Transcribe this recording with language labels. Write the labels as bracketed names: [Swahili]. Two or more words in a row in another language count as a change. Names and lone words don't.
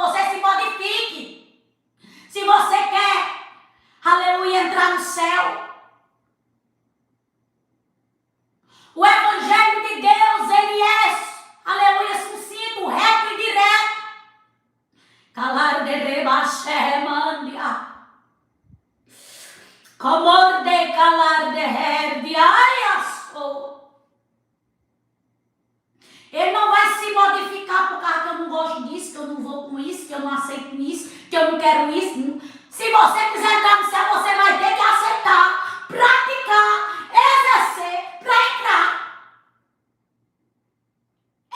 [Portuguese] Você se modifique. Se você quer, aleluia, entrar no céu. O evangelho de Deus, ele é, aleluia, sucinto, reto e direto. Calar de rebaixemandia. Comor de calar de herdia. Ele não vai se modificar por causa que eu não gosto disso, que eu não vou com isso, que eu não aceito isso, que eu não quero isso. Se você quiser entrar no céu, você vai ter que aceitar, praticar, exercer para entrar.